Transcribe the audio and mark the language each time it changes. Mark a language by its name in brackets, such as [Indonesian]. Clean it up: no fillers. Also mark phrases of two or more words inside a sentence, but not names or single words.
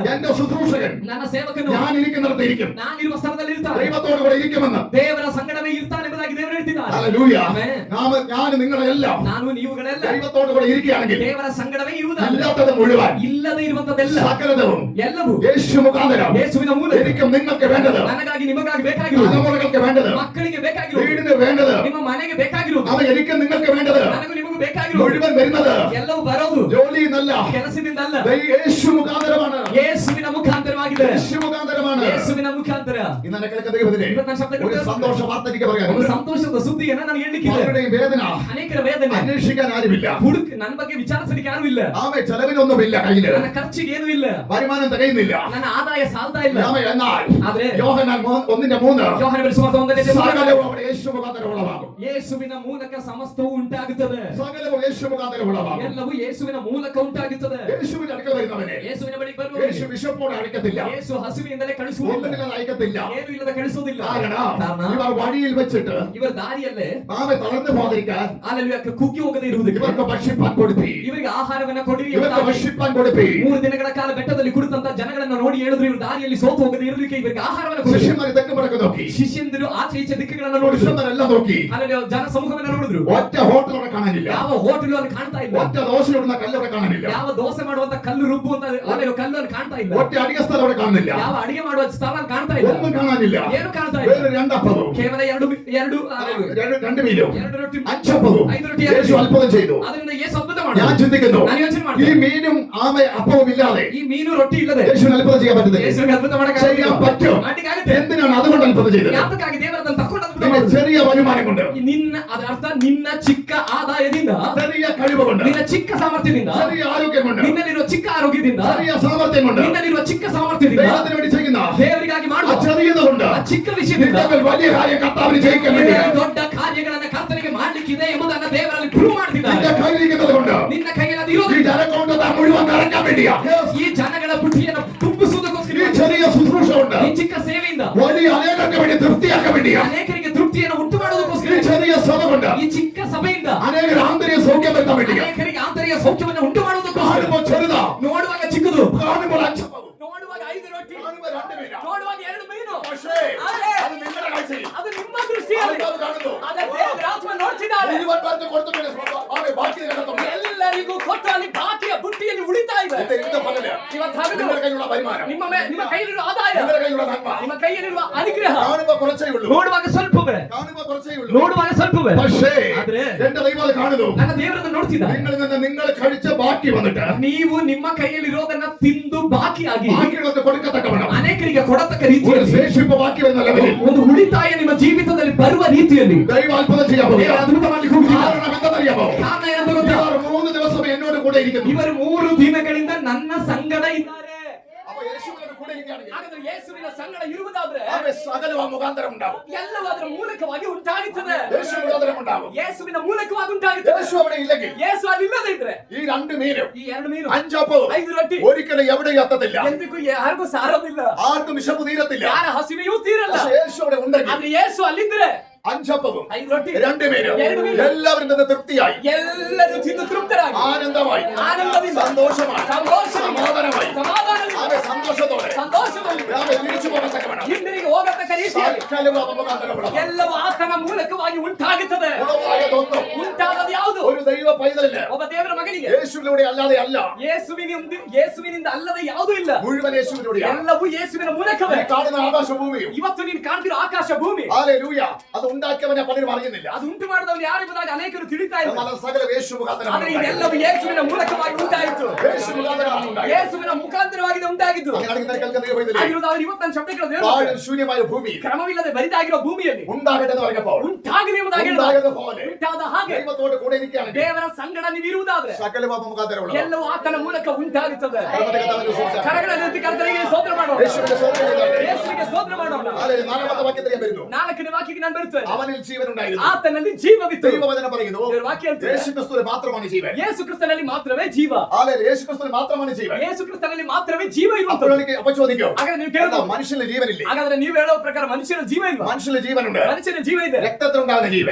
[Malayalam] എന്റെ ശുശ്രൂഷകൻ [Kannada] ನನ್ನ ಸೇವಕನು [Malayalam] ഞാൻ ഇരിക്കുന്നിടത്ത് ഇരിക്കും, [Kannada] ನಾನಿರುವ ಸ್ಥಳದಲ್ಲಿ ಇರ್ತಾನೆ, [Malayalam] ദൈവത്തോടുകൂടെ ഇരിക്കുമെന്ന്. [Kannada] ದೇವರ ಸಂಗಡವೇ ಇರ್ತಾನೆ ಎಂಬುದಾಗಿ ದೇವರು ಹೇಳ್ತಿದ್ದಾರೆ. [Malayalam] ഹല്ലേലൂയ. [Kannada] ಆಮೆನ್. [Malayalam] ഞാൻ നിങ്ങളെല്ലാം [Kannada] ನಾನು ನೀವುಗಳೆಲ್ಲ [Malayalam] ദൈവത്തോടുകൂടെ ഇരിക്കുകയാണെങ്കിൽ [Kannada] ದೇವರ ಸಂಗಡವೇ ಇರುವುದಾದರೆ, [Malayalam] അല്ലാത്തത് മുഴുവൻ [Kannada] ಇಲ್ಲದೆ ಇರುವಂತದ್ದೆಲ್ಲ [Malayalam] സകലവും [Kannada] ಎಲ್ಲವೂ [Malayalam] യേശു മുഖാന്തരം [Kannada] ಯೇಸುವಿನ ಮೂಲಕ [Malayalam] എനിക്കും നിങ്ങൾക്ക് വേണ്ടത്, [Kannada] ನನಗಾಗಿ ನಿಮಗಾಗಿ ಬೇಕಾಗಿರುವುದು, [Malayalam] തലമുറകൾക്ക് വേണ്ടത്, [Kannada] ಮಕ್ಕಳಿಗೆ ಬೇಕಾಗಿರುವುದು, [Malayalam] വീടിന് വേണ്ടത്, [Kannada] ನಿಮ್ಮ ಮನೆಗೆ ಬೇಕಾಗಿರುವುದು, [Malayalam] അവ എനിക്കും നിങ്ങൾക്ക് വേണ്ടത് [Kannada] ನನಗೂ ನಿಮಗೂ ಬೇಕಾಗಿರುವುದು [Malayalam] മുഴുവൻ വരുന്നത് [Kannada] ಎಲ್ಲವೂ ಬರೋದು [Malayalam] ജോലിയിൽ നിന്നല്ല, [Kannada] ಕೆಲಸದಿಂದ ಅಲ್ಲ, [Malayalam] യേശു മുഖാന്തരമാണ്. [Kannada] ಯೇಸುವಿನ ಮುಖಾಂತರವಾಗಿದೆ. [Malayalam] യേശു മുഖാന്തരമാണ്. [Kannada] ಯೇಸುವಿನ ಮುಖಾಂತರ. [Malayalam] ഇന്ന് എന്നെ കേൾക്കുന്ന ദൈവത്തിനെ [Kannada] ಇವತ್ತು ನಾನು ಶಬ್ದ [Malayalam] ഒരു [Kannada] ಕೊಡ್ತೇನೆ. [Malayalam] സന്തോഷ വാർത്ത എനിക്ക് [Kannada] ಒಂದು [Malayalam] പറയാനുണ്ട്. [Kannada] ಸಂತೋಷದ ಸುದ್ದಿಯನ್ನ ನಾನು ಹೇಳಲಿಕ್ಕಿದೆ. [Malayalam] പലരുടെയും വേദന [Kannada] ಅನೇಕರ ವೇದನೆ [Malayalam] അന്വേഷിക്കാൻ ആരുമില്ല. [Kannada] ನನ್ನ ಬಗ್ಗೆ ವಿಚಾರಿಸಲಿಕ್ಕೆ ಯಾರು ಇಲ್ಲ. [Malayalam] ആമേ ചെലവിനൊന്നുമില്ല കയ്യില്, [Kannada] ನನ್ನ ಖರ್ಚಿಗೆ ಏನೂ ಇಲ್ಲ, [Malayalam] വരുമാനം തികയുന്നില്ല. [Kannada] ನನ್ನ ಆದಾಯ ಸಾಲ್ತಾ ಇಲ್ಲ. [Malayalam] ആമേ എന്നാൽ [Kannada] ಆದ್ರೆ [Malayalam] യോഹന്നാൻ 1:3 [Kannada] ಯೋಹಾನ ಬೆರೆಸುವಾರ್ತೆ 1:3 [Malayalam] സകലവും അവിടെ യേശു മുഖാന്തരം ഉളവാകും. [Kannada] ಯೇಸುವಿನ ಮೂಲಕ ಸಮಸ್ತವೂ ಉಂಟಾಗುತ್ತದೆ. [Malayalam] സകലവും യേശു മുഖാന്തരം ഉളവാകും. [Kannada] ಎಲ್ಲವೂ ಯೇಸುವಿನ ಮೂಲಕ ಉಂಟಾಗುತ್ತದೆ. [Malayalam] യേശുവിന്റെ അടുക്കൽ വരുന്നവനെ [Kannada] ಯೇಸುವಿನ ಬಳಿ [Malayalam] യേശു [Kannada] ಬರುವವನಿಗೆ [Malayalam] വിശപ്പോടെ അയക്കത്തില്ല, [Kannada] ಯೇಸು ಹಸಿವಿನಿಂದಲೇ ಕಳಿಸುವುದಿಲ್ಲ, [Malayalam] ഒന്നുമില്ലാതെ അയക്കത്തില്ല. [Kannada] ಏನು ಇಲ್ಲದೆ ಕಳಿಸುವುದಿಲ್ಲ. [Malayalam] കാരണം [Kannada] ಕಾರಣ [Malayalam] ഇവർ വഴിയിൽ വെച്ചിട്ട് [Kannada] ಇವರ ದಾರಿಯಲ್ಲೇ [Malayalam] ആമേ തളർന്നു പോകാതിരിക്കാൻ [Kannada] ಅಲ್ಲಲ್ಲಿ ಕುಗ್ಗಿ ಹೋಗದೆ ಇರುವುದಕ್ಕೆ [Malayalam] ഇവർക്ക് ഭക്ഷിപ്പാൻ കൊടുപ്പി, [Kannada] ಇವರಿಗೆ ಆಹಾರವನ್ನ ಕೊಡಿರಿ [Malayalam] ഇവർക്ക് [Kannada] ಎಂಬುದಾಗಿ [Malayalam] ഭക്ഷിപ്പാൻ കൊടുപ്പി. [Kannada] 3 ದಿನಗಳ ಕಾಲ ಬೆಟ್ಟದಲ್ಲಿ ಕುಳಿತಂತ ಜನಗಳನ್ನ ನೋಡಿ ಹೇಳಿದ್ರು, ಇವರು ದಾರಿಯಲ್ಲಿ ಸೋತು ಹೋಗದೆ ಇರಲಿಕ್ಕೆ ಇವರಿಗೆ ಆಹಾರವನ್ನು ಕೊಡಿ. [Malayalam] ശിഷ്യന്മാർ തെക്ക് വടക്ക് നോക്കി, [Kannada] ಶಿಷ್ಯಂದಿರು ಆಚೆ ಈಚೆ ದಿಕ್ಕುಗಳನ್ನ ನೋಡಿದ್ರು, [Malayalam] പുരുഷന്മാരെല്ലാം നോക്കി. [Kannada] ಅಲ್ಲಿ ಜನ ಸಮೂಹವನ್ನ ನೋಡಿದ್ರು. [Malayalam] ഒറ്റ ഹോട്ടൽ അവിടെ കാണാനില്ല, [Kannada] ಯಾವ ಹೋಟೆಲ್ ಅಲ್ಲಿ ಕಾಣ್ತಾ ಇಲ್ಲ, [Malayalam] ഒറ്റ ദോശ ഇടുന്ന കല്ല് അവിടെ കാണാനില്ല, [Kannada] ಯಾವ ದೋಸೆ ಮಾಡುವಂತ ಕಲ್ಲು ರುಬ್ಬುವಂತ ಕಲ್ಲು ಅಲ್ಲಿ ಕಾಣ್ತಾ ಇಲ್ಲ, [Malayalam] ഒറ്റ അടിക സ്ഥലം അവിടെ കാണുന്നില്ല, [Kannada] ಯಾವ ಅಡಿಗೆ ಮಾಡುವ ಸ್ಥಳ ಅಲ್ಲಿ ಕಾಣ್ತಾ ಇಲ್ಲ, [Malayalam] ഒന്നും കാണാനില്ല. [Kannada] ಏನು ಕಾಣ್ತಾ ಇಲ್ಲ. [Malayalam] വേറെ രണ്ടപ്പവും [Kannada] ಕೇವಲ ಎರಡು [Malayalam] രണ്ട് മീനും [Kannada] 2 ರೊಟ್ಟಿ [Malayalam] 5 അപ്പവും [Kannada] 5 ರೊಟ್ಟಿ [Malayalam] യേശു അത്ഭുതം ചെയ്തു. [Kannada] ಅದರಿಂದ ಯೇಸು ಅದ್ಭುತ [Malayalam] ഞാൻ [Kannada] ಮಾಡಿದ. [Malayalam] ചിന്തിക്കുന്നു, [Kannada] ನಾನು ಯೋಚನೆ [Malayalam] ഈ [Kannada] ಮಾಡ್ತೀನಿ, [Malayalam] മീനും ആമേ അപ്പവും ഇല്ലാതെ [Kannada] ಈ ಮೀನು ರೊಟ್ಟಿ ಇಲ್ಲದೆ [Malayalam] യേശുവിന് അത്ഭുതം ചെയ്യാൻ പറ്റുന്നില്ല. [Kannada] ಯೇಸುವಿಗೆ ಅದ್ಭುತ [Malayalam] ചെയ്യാൻ [Kannada] ಮಾಡಕ್ಕಾಗಲ್ಲ. [Malayalam] പറ്റും. [Kannada] ಮಾಡ್ಲಿಕ್ಕಾಗುತ್ತೆ. [Malayalam] എന്തിനാണ് അതുകൊണ്ട് അത്ഭുതം ചെയ്തത്? [Kannada] ಯಾತಕ್ಕಾಗಿ ದೇವರು ಅದನ್ನು ತಕೊಂಡು ಅದ್ಭುತ [Malayalam] നിന്റെ [Kannada] ಮಾಡಿದ? [Malayalam] ചെറിയ വരുമാനം കൊണ്ട്, [Kannada] ನಿನ್ನ ಅದರ ಅರ್ಥ ನಿನ್ನ ಚಿಕ್ಕ ಆದಾಯದಿಂದ, [Malayalam] ചെറിയ കഴിവ് കൊണ്ട്, [Kannada] ನಿನ್ನ ಚಿಕ್ಕ ಸಾಮರ್ಥ್ಯದಿಂದ, [Malayalam] ചെറിയ ആരോഗ്യം കൊണ്ട്, [Kannada] ನಿನ್ನಲ್ಲಿರುವ ಚಿಕ್ಕ ಆರೋಗ್ಯದಿಂದ, [Malayalam] ചെറിയ സാമർത്ഥ്യം കൊണ്ട്, [Kannada] ನಿನ್ನಲ್ಲಿರುವ ಚಿಕ್ಕ ಸಾಮರ್ಥ್ಯದಿಂದ [Malayalam] ദൈവത്തിന് വേണ്ടി ചെയ്യുന്ന [Kannada] ದೇವರಿಗಾಗಿ [Malayalam] ആ [Kannada] ಮಾಡುವ [Malayalam] ചെറിയത് കൊണ്ട് [Kannada] ಆ ಚಿಕ್ಕ ವಿಷಯದಿಂದ [Malayalam] നിന്റെ വലിയ കാര്യം കർത്താവിന് ജയിക്കാൻ വേണ്ടി, [Kannada] ದೊಡ್ಡ ಕಾರ್ಯಗಳನ್ನ ಕರ್ತನಿಗೆ ಮಾಡ್ಲಿಕ್ಕಿದೆ ಎಂಬುದನ್ನ ದೇವರಲ್ಲಿ ಪ್ರೂವ್ ಮಾಡ್ತಿದ್ದಾರೆ. [Malayalam] നിന്റെ കയ്യിലിരിക്കുന്നത് കൊണ്ട് [Kannada] ನಿನ್ನ ಕೈಯಲ್ಲಿ ಅದು [Malayalam] ഈ [Kannada] ಇರೋದಿಲ್ಲ. [Malayalam] ജനക്കൊണ്ട് മുഴുവൻ നിറയ്ക്കാൻ വേണ്ടിയാ. [Kannada] ಈ ಜನಗಳ ಬುಟ್ಟಿಯನ್ನು ತುಂಬಿಸುವುದಕ್ಕೋಸ್ಕರ [Malayalam] ഈ ചെറിയ ശുശ്രൂഷ കൊണ്ട് [Kannada] ಈ ಚಿಕ್ಕ ಸೇವೆಯಿಂದ [Malayalam] വലിയ അനേകർക്ക് വേണ്ടി തൃപ്തിയാക്കാൻ വേണ്ടിയാ. [Kannada] ಅನೇಕರಿಗೆ ತೃಪ್ತಿಯನ್ನು ಉಂಟು [Malayalam] ഈ [Kannada] ಮಾಡುವುದಕ್ಕೋಸ್ಕರ [Malayalam] ചെറിയ സഭ കൊണ്ട് [Kannada] ಈ ಚಿಕ್ಕ ಸಭೆಯಿಂದ [Malayalam] അനേകർ ആന്തരിക സൗഖ്യം വരുത്താൻ വേണ്ടിയാ. [Kannada] ಅನೇಕರಿಗೆ ಆಂತರಿಕ ಸೌಖ್ಯವನ್ನು ಉಂಟು ಮಾಡುವುದಕ್ಕೋಸ್ಕರ [Malayalam] കാണുമ്പോൾ ചെറുതാ, [Kannada] ನೋಡುವಾಗ ಚಿಕ್ಕದು, [Malayalam] കാണുമ്പോൾ അഞ്ചപ്പവും, [Kannada] ನೋಡುವಾಗ 5 ರೊಟ್ಟಿ, [Malayalam] കാണുമ്പോൾ 2 മീനാ. [Kannada] ನೋಡುವಾಗ 2 ಮೀನು. [Malayalam] പക്ഷേ [Kannada] ಆದರೆ [Malayalam] അത് നിങ്ങളുടെ കാഴ്ചയിൽ [Kannada] ಅದು ನಿಮ್ಮ ದೃಷ್ಟಿಯಲ್ಲಿ [Malayalam] അത് കാണുന്നു. [Kannada] ಅದರ ದೇವರ ಆತ್ಮ ನೋಡ್ತಿದ್ದಾಳೆ. [Malayalam] മുഴുവൻ പേർക്ക് കൊടുത്തിട്ടുണ്ട് ആമേ ബാക്കി കിടക്കുന്നു [Kannada] ಎಲ್ಲರಿಗೂ ಕೊಟ್ಟು ಅಲ್ಲಿ ಬಾಕಿಯ ಬುಟ್ಟಿಯಲ್ಲಿ ಉಳಿತಾ ಇದೆ. [Malayalam] ഇന്ന് പകല് [Kannada] ಇವತ್ತು ಹಗಲು [Malayalam] നിങ്ങളുടെ കയ്യിലുള്ള വരുമാനം [Kannada] ನಿಮ್ಮ ಕೈಯಲ್ಲಿರುವ ಆದಾಯ, [Malayalam] നിങ്ങളുടെ കയ്യിലുള്ള നന്മ [Kannada] ನಿಮ್ಮ ಕೈಯಲ್ಲಿರುವ ಅನುಗ್ರಹ [Malayalam] കാണുമ്പോ കുറച്ചേ ഉള്ളൂ [Kannada] ನೋಡುವಾಗ ಸ್ವಲ್ಪವೇ, [Malayalam] കാണുമ്പോ കുറച്ചേ ഉള്ളൂ [Kannada] ನೋಡುವಾಗ ಸ್ವಲ್ಪವೇ. [Malayalam] പക്ഷേ [Kannada] ಆದ್ರೆ [Malayalam] എന്റെ ദൈവം അത് കാണുന്നു [Kannada] ನನ್ನ ದೇವರನ್ನು ನೋಡ್ತಿದ್ದ. [Malayalam] നിങ്ങളിൽ നിന്ന് നിങ്ങൾ കഴിച്ച ബാക്കി വന്നിട്ട് [Kannada] ನೀವು ನಿಮ್ಮ ಕೈಯಲ್ಲಿರೋದನ್ನ ತಿಂದು ಬಾಕಿಯಾಗಿ [Malayalam] ബാക്കിയുള്ളത് കൊടുക്കത്തക്കവണ്ണം [Kannada] ಅನೇಕರಿಗೆ ಕೊಡತಕ್ಕ [Malayalam] ഒരു [Kannada] ರೀತಿಯಲ್ಲಿ [Malayalam] ശേഷിപ്പ് ബാക്കി വരുന്ന ലെവലിൽ [Kannada] ಒಂದು ಉಳಿತಾಯ ನಿಮ್ಮ ಜೀವಿತದಲ್ಲಿ ಬರುವ ರೀತಿಯಲ್ಲಿ [Malayalam] ദൈവം അത്ഭുതം ചെയ്യാൻ [Kannada] ದೇವರು [Malayalam] പോകുക [Kannada] ಅದ್ಭುತ ಮಾಡ್ಲಿಕ್ಕೆ ಹೋಗ್ತಿದ್ದಾರೆ. [Malayalam] കാരണം എന്തെന്നറിയാമോ [Kannada] ಕಾರಣ ಏನಂತ ಗೊತ್ತಾ? [Malayalam] ഇവർ 3 ദിവസം എന്നോട് കൂടെ ഇരിക്കുന്നു [Kannada] ಇವರು 3 ದಿನಗಳಿಂದ ನನ್ನ ಸಂಗಡ ಇದ್ದಾರೆ. [Malayalam] അപ്പൊ യേശുവിനോട് കൂടെ ഇരിക്കുകയാണെങ്കിൽ [Kannada] ಹಾಗಾದ್ರೆ ಯೇಸುವಿನ ಸಂಗಡ ಇರುವುದಾದ್ರೆ [Malayalam] അവരെ സകലവാ മുഖാന്തരം ഉണ്ടാവും [Kannada] ಎಲ್ಲವೂ ಅದರ ಮೂಲಕವಾಗಿ ಉಂಟಾಗುತ್ತದೆ. [Malayalam] യേശു മുഖാന്തരം ഉണ്ടാവും [Kannada] ಯೇಸುವಿನ ಮೂಲಕವಾಗಿ ಉಂಟಾಗುತ್ತದೆ. [Malayalam] യേശു അവിടെ ഇല്ലെങ്കിൽ [Kannada] ಯೇಸು ಅಲ್ಲಿಲ್ಲದೆ ಇದ್ರೆ [Malayalam] ഈ 2 മീനും [Kannada] ಈ 2 ಮೀನು [Malayalam] 5 അപ്പവും [Kannada] 5 ರೊಟ್ಟಿ [Malayalam] ഒരിക്കലും എവിടെയും എത്തത്തില്ല [Kannada] ಎಂದಿಗೂ ಯಾರಿಗೂ ಸಾರೋದಿಲ್ಲ. [Malayalam] ആർക്കും വിശപ്പ് തീരത്തില്ല [Kannada] ಯಾರ ಹಸಿವೆಯೂ ತೀರಲ್ಲ. [Malayalam] പക്ഷേ യേശു അവിടെ ഉണ്ടെങ്കിൽ [Kannada] ಆದ್ರೆ ಯೇಸು ಅಲ್ಲಿದ್ರೆ [Malayalam] 5 അപ്പവും [Kannada] 5 ರೊಟ್ಟಿ [Malayalam] 2 മീനും [Kannada] 2 മೀನು [Malayalam] എല്ലാവരും നിന്ന് തൃപ്തിയായി [Kannada] ಎಲ್ಲರೂ ತಿಂದು ತೃಪ್ತರಾಗಿ [Malayalam] ആനന്ദമായി [Kannada] ആനന്ദದಿಂದ [Malayalam] സന്തോഷമായി [Kannada] ಸಂತೋಷದಿಂದ [Malayalam] സമാധാനമായി [Kannada] ಸಮಾಧಾನದಿಂದ [Malayalam] അവരെ സന്തോഷത്തോടെ [Kannada] ಸಂತೋಷದಲ್ಲಿ [Malayalam] അവരെ തിരിച്ചു പോകത്തക്കവണ്ണം [Kannada] ಹಿಂದಿರುಗಿ ಹೋಗತಕ್ಕ ರೀತಿಯಲ್ಲಿ [Malayalam] സകലവാ മുഖാന്തരമുള്ള [Kannada] ಎಲ್ಲವೂ ಆತನ ಮೂಲಕವಾಗಿ ಉಂಟಾಗುತ್ತದೆ. [Malayalam] ഉളവായതൊന്നും [Kannada] ಉಂಟಾದದ್ದು ಯಾವುದು? [Malayalam] ഒരു ദൈവ പൈതലിന് [Kannada] ಒಬ್ಬ ದೇವರ ಮಗನಿಗೆ [Malayalam] യേശുവിലൂടെ അല്ലാതെ അല്ല [Kannada] ಯೇಸುವಿನಿಂದ ಅಲ್ಲದೆ ಯಾವುದೂ ಇಲ್ಲ. [Malayalam] മുഴുവൻ യേശുവിലൂടെയാണ് [Kannada] ಎಲ್ಲವೂ ಯೇಸುವಿನ ಮೂಲಕವೇ. [Malayalam] ഈ കാണുന്ന ആകാശഭൂമിയും [Kannada] ಇವತ್ತು ನೀನು ಕಾಣ್ತಿರೋ ಆಕಾಶ ಭೂಮಿ [Malayalam] ഹല്ലേലൂയ അത് ഉണ്ടാക്കിയവനെ പലരും അറിയുന്നില്ല [Kannada] ಅದು ಉಂಟು ಮಾಡಿದವರು ಯಾರೆಂಬುದಾಗಿ ಅನೇಕರು ತಿಳಿತಾ ಇಲ್ಲ. [Malayalam] എന്നാൽ സകല യേശു മുഖാന്തരം [Kannada] ಆದ್ರೆ ಇದೆಲ್ಲವೂ ಯೇಸುವಿನ ಮೂಲಕವಾಗಿ ಉಂಟಾಯಿತು. [Malayalam] യേശു മുഖാന്തരമാണ് ഉണ്ടായത് [Kannada] ಯೇಸುವಿನ ಮುಖಾಂತರವಾಗಿ ಉಂಟಾಗಿದ್ದು. [Malayalam] അങ്ങനെയാണെങ്കിൽ നിനക്ക് കേൾക്കുന്ന ദൈവപൈതലേ, [Kannada] ಆಗಿರುವುದು ಅವರು ಇವತ್ತು ನನ್ನ ಶಬ್ದಗಳು [Malayalam] പാഴും ശൂന്യമായ ഭൂമിയിൽ [Kannada] ಕ್ರಮವಿಲ್ಲದೆ ಬರಿದಾಗಿರೋ ಭೂಮಿಯಲ್ಲಿ [Malayalam] ഉണ്ടാകട്ടെ എന്ന് പറഞ്ഞപ്പോൾ [Kannada] ಉಂಟಾಗಲಿ ಎಂಬುದಾಗಿ [Malayalam] ഉണ്ടായത് പോലെ [Kannada] ಉಂಟಾದ ಹಾಗೆ [Malayalam] ദൈവത്തോട് കൂടെ ഇരിക്കുകയാണെങ്കിൽ [Kannada] ದೇವರ ಸಂಗಡ ನೀವು ಇರುವುದಾದ್ರೆ [Malayalam] സകല പാപ മുഖാന്തരമുള്ള [Kannada] ಎಲ್ಲವೂ ಆತನ ಮೂಲಕ ಉಂಟಾಗುತ್ತದೆ. [Malayalam] കർത്താവിന്റെ സൂചന. [Kannada] ಕರಗಳ ರೀತಿ ಕರ್ತನಿಗೆ ಸ್ತೋತ್ರ ಮಾಡೋಣ. [Malayalam] യേശുവിന്റെ സ്തോത്രം ചെയ്താട്ടെ. [Kannada] ಯೇಸುವಿಗೆ ಸ್ತೋತ್ರ ಮಾಡೋಣ. [Malayalam] ഹല്ലേലൂയ. 4ാമത്തെ വാക്യത്തിൽ ഞാൻ വരുന്നു. [Kannada] 4ನೇ ವಾಕ್ಯಕ್ಕೆ ನಾನು ಬರುತ್ತೇನೆ. [Malayalam] അവനിൽ ജീവൻ ഉണ്ടായിരുന്നു. [Kannada] ಆತನಲ್ಲಿ ಜೀವವಿತ್ತು. [Malayalam] ദൈവവചനം പറയുന്നു [Kannada] ದೇವರ ವಾಕ್ಯ ಹೇಳ್ತದೆ, [Malayalam] യേശു ക്രിസ്തുവിൽ മാത്രമാണ് ജീവൻ. [Kannada] ಯೇಸು ಕ್ರಿಸ್ತನಲ್ಲಿ ಮಾತ್ರವೇ ಜೀವ. [Malayalam] ഹല്ലേലൂയ. യേശു ക്രിസ്തുവിൽ മാത്രമാണ് ജീവൻ. [Kannada] ಯೇಸು ಕ್ರಿಸ್ತನಲ್ಲಿ ಮಾತ್ರವೇ ಜೀವ [Malayalam] അപ്പോൾ [Kannada] ಇರುತ್ತದೆ. [Malayalam] എനിക്ക് അപ്പോൾ ചോദിക്കോ, [Kannada] ಹಾಗಾದ್ರೆ ನೀವು ಕೇಳೋದು, [Malayalam] മനുഷ്യന് ജീവനില്ലേ? [Kannada] ಹಾಗಾದ್ರೆ ನೀವು ಹೇಳೋ ಪ್ರಕಾರ ಮನುಷ್ಯನ ಜೀವ ಇಲ್ವಾ? [Malayalam] മനുഷ്യന് ജീവനുണ്ട്. [Kannada] ಮನುಷ್ಯನ ಜೀವ ಇದೆ. [Malayalam] രക്തത്തിലുണ്ടാകുന്ന ജീവൻ,